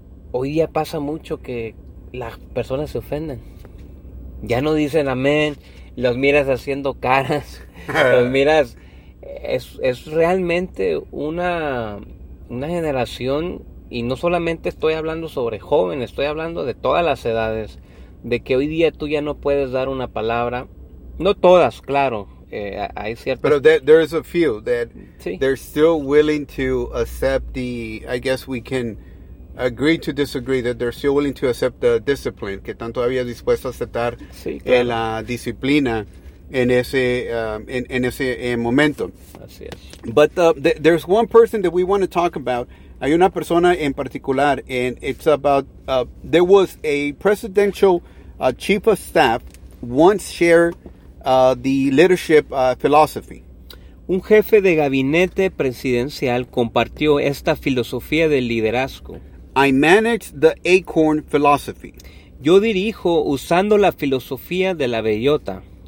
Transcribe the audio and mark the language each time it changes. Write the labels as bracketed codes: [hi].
[es] hoy día pasa mucho que las personas se ofenden, ya no dicen amén, los miras haciendo caras, los miras, es realmente una generación, y no solamente estoy hablando sobre jóvenes, estoy hablando de todas las edades, de que hoy día tú ya no puedes dar una palabra, no todas, claro. Hay ciertas... Pero [en] there is a few that, [es] sí, [en] they're still willing to accept the, I guess we can agree to disagree, that they're still willing to accept the discipline, [es] que están todavía dispuestos a aceptar, sí, claro, la disciplina en ese momento. Así es. [en] But there's one person that we want to talk about. [es] Hay una persona en particular, [en] and it's about, there was a presidential chief of staff once shared the leadership philosophy. [es] Un jefe de gabinete presidencial compartió esta filosofía de liderazgo. [en] I manage the acorn philosophy. [es] Yo dirijo usando la filosofía de la bellota.